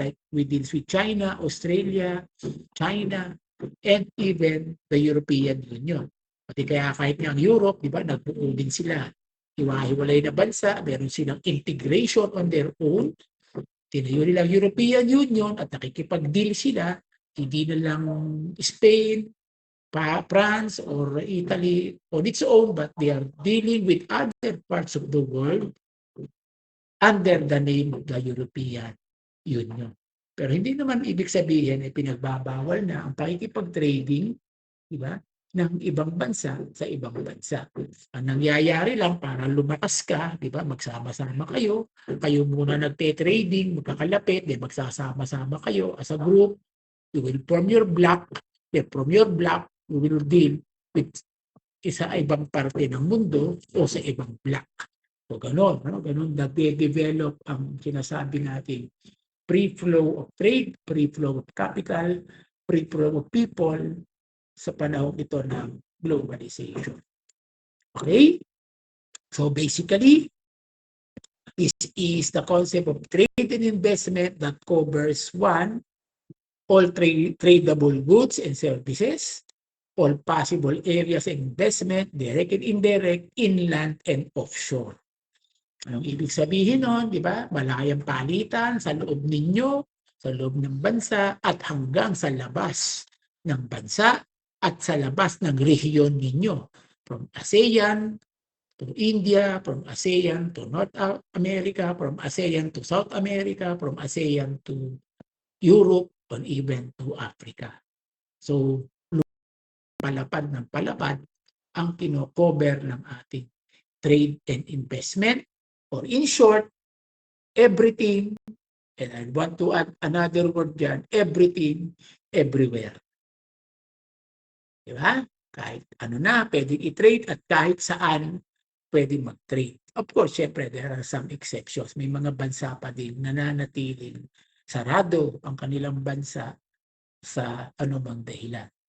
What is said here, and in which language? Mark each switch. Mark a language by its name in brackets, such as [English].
[English] Like we deals with China, Australia, China, and even the European Union. [Filipino] Pati kaya kahit nga ang Europe, di ba, nagbuo din sila. Hiwa-hiwalay na bansa, meron silang [English] integration on their own. [Filipino] Tinayo nila ang European Union at nakikipag-deal sila, hindi na lang [English] Spain, France, or Italy on its own, but they are dealing with other parts of the world under the name of the European Union. [Filipino] Pero hindi naman ibig sabihin ay pinagbabawal na ang pakikipag-trading, di ba, ng ibang bansa sa ibang bansa. Ang nangyayari lang para lumakas ka, di ba, magsama-sama kayo, kayo muna nagte-trading, magkakalapit, di magsasama-sama kayo [English] as a group, you will form your block, then from your block, you will deal with [Filipino] isa ibang parte ng mundo o sa ibang block. So ganon, no? Ganon nagde-develop ang sinasabi natin [English] free flow of trade, free flow of capital, free flow of people [Filipino] sa panahon ito ng globalization. Okay? [English] So basically, this is the concept of trade and investment that covers one, all tradable goods and services, all possible areas of investment, direct and indirect, inland and offshore. [Filipino] Anong ibig sabihin nun, di ba? Malayang palitan sa loob ninyo, sa loob ng bansa, at hanggang sa labas ng bansa at sa labas ng rehiyon ninyo. [English] From ASEAN to India, from ASEAN to North America, from ASEAN to South America, from ASEAN to Europe, and even to Africa. So, [Filipino] palapad ng palapad ang kino-cover ng ating [English] trade and investment, or in short, everything, and I want to add another word dyan, everything, everywhere. Diba? [Filipino] Kahit ano na, pwedeng i-trade at kahit saan pwedeng mag-trade. [English] Of course, syempre, there are some exceptions. [Filipino] May mga bansa pa din nananatiling sarado ang kanilang bansa sa anumang dahilan.